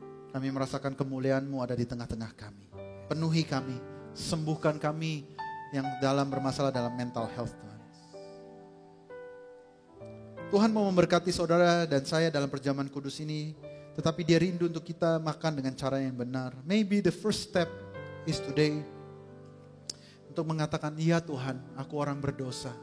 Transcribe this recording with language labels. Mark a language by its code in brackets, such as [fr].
[id] Kami merasakan kemuliaan-Mu ada di tengah-tengah kami. Penuhi kami, sembuhkan kami yang dalam bermasalah dalam mental health Tuhan. Tuhan mau memberkati saudara dan saya dalam perjamuan kudus ini. Tetapi dia rindu untuk kita makan dengan cara yang benar. [en] Maybe the first step is today. [id] Untuk mengatakan, iya Tuhan, aku orang berdosa.